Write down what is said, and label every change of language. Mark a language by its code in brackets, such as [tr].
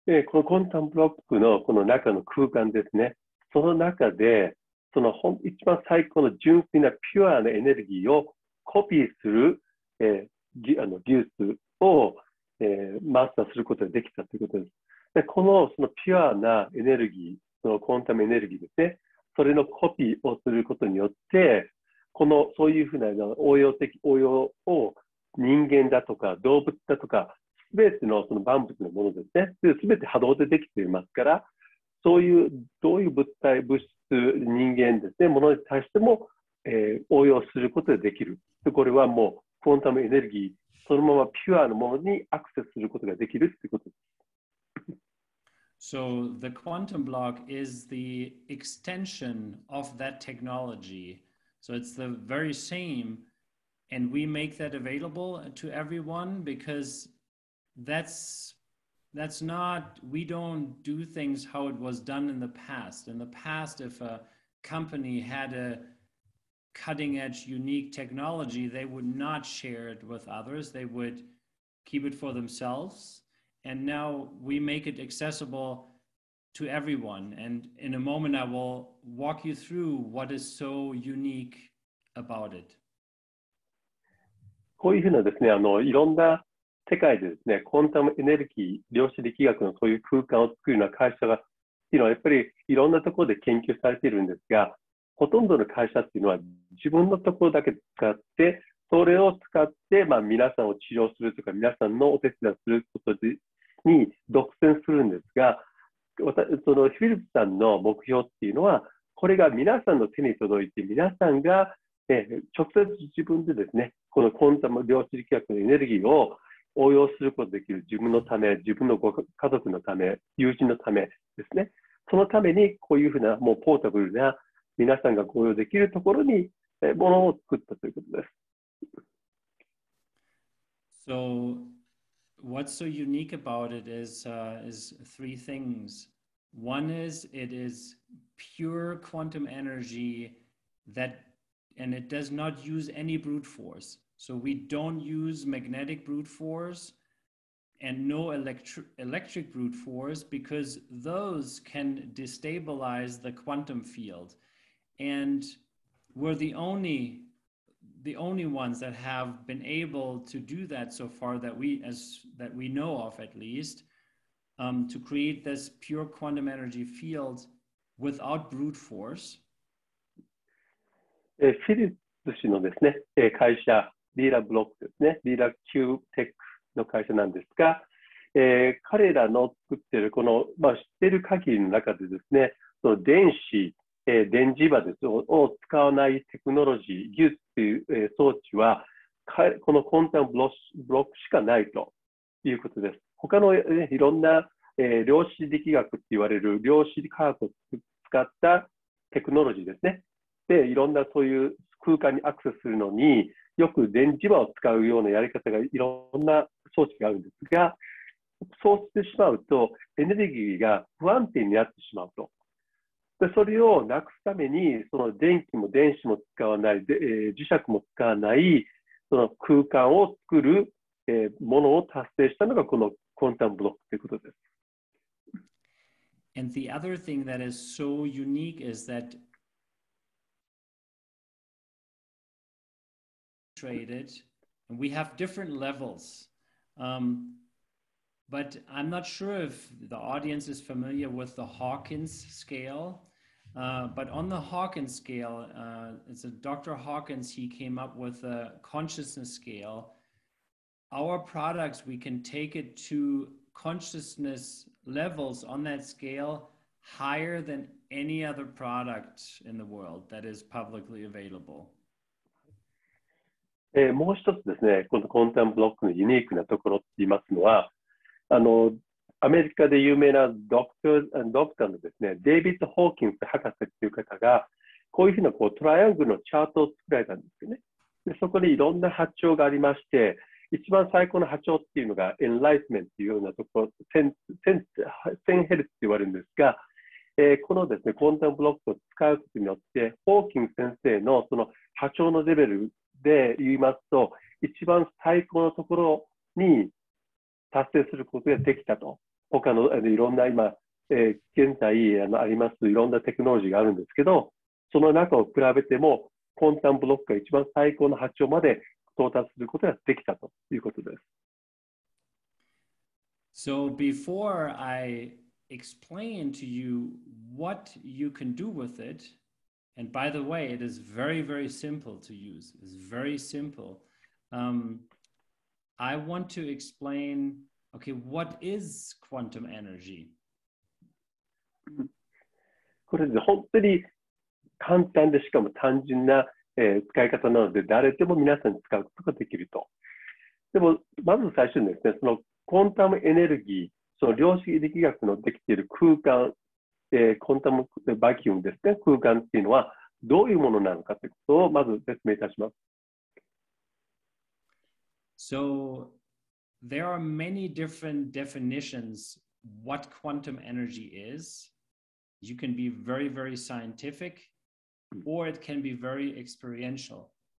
[ja] このコンタムブロックのこの中の空間ですね、その中でその一番最高の純粋なピュアなエネルギーをコピーする、技術を、マスターすることができたということです。でそのピュアなエネルギー、そのコンタムエネルギーですね、それのコピーをすることによって、そういうふうな応用を人間だとか動物だとか、すべてのその万物のものですね、すべて波動でできていますから、そういうどういう物質、人間ですね、ものに対しても、応用することができる。これはもうコンタムエネルギー、そのままピュアなものにアクセスすることができるということです。 [en] So the quantum block is the extension of that technology. So it's the very same, and we make that available to everyone because that's not, we don't do things how it was done in the past. In the past, if a company had cutting edge, unique technology, they would not share it with others. They would keep it for themselves. And now we make it accessible to everyone. And in a moment, I will walk you through what is so unique about it. [ja] こういうふうなですね、いろんな世界でですね、コンタムエネルギー、量子力学のそういう空間を作るような会社がっていうのはやっぱりいろんなところで研究されているんですが、ほとんどの会社っていうのは自分のところだけ使って、それを使って、皆さんを治療するとか、皆さんのお手伝いすることに独占するんですが、そのフィリップさんの目標っていうのは、これが皆さんの手に届いて、皆さんが直接自分でですね、このコンタム量子力学のエネルギーを応用することができる自分のため、自分の家族のため、友人のためですね。そのためにこういうふうなもうポータブルな皆さんがご用できるところにものを作ったということです。 [en] So, what's so unique about it is three things. One is it is pure quantum energy and it does not use any brute force. So we don't use magnetic brute force and no electric brute force because those can destabilize the quantum field. And we're the only ones that have been able to do that so far that we know of at least, to create this pure quantum energy field without brute force. [ja] フィリップ氏のですね、会社、リーラブロックですね、リーラ Q テックの会社なんですが、彼らの作っているこの、知っている限りの中でですね、その電子、電磁場ですを使わないテクノロジー、技術という、装置は、このコンタムブロックしかないということです。他の、いろんな、量子力学と言われる量子科学を使ったテクノロジーですね。で、いろんなそういう空間にアクセスするのによく電磁場を使うようなやり方がいろんな装置があるんですが、そうしてしまうとエネルギーが不安定になってしまうと。でそれをなくすためにその電気も電子も使わないで、磁石も使わないその空間を作る、ものを達成したのがこのコンタムブロックということです。 [en] And the other thing that is so unique is that traded, and we have different levels. But I'm not sure if the audience is familiar with the Hawkins scale. But on the Hawkins scale, it's a Dr. Hawkins, he came up with a consciousness scale. Our products, we can take it to consciousness levels on that scale higher than any other product in the world that is publicly available. [ja] もう一つですね、このコンタムブロックのユニークなところって言いますのは、アメリカで有名なドクターのですね、デイビッド・ホーキンス博士という方が、こういうふうなトライアングルのチャートを作られたんですよね。でそこにいろんな波長がありまして、一番最高の波長っていうのがエンライトメントというようなところ、1000ヘルツって言われるんですが、このですね、コンタムブロックを使うことによって、ホーキンス先生のその波長のレベルで言いますと、一番最高のところに達成することができたと。他のいろんな今、現在ありますいろんなテクノロジーがあるんですけど、その中を比べても、コンタムブロックが一番最高の波長まで到達することができたということです。 [en] So before I explain to you what you can do with it, and by the way, it is very, very simple to use. It's very simple. I want to explain, okay, what is quantum energy? [ja] これで本当に簡単でしかも単純な、使い方なので、誰でも皆さんに使うことができると。でも、まず最初にですね、そのコンタムエネルギー、その量子力学のできている空間、コンタムバキュームですね、空間っていうのはどういうものなのかということをまず説明いたします。 [en] So, there are many different definitions what quantum energy is. You can be very, very scientific or it can be very experiential.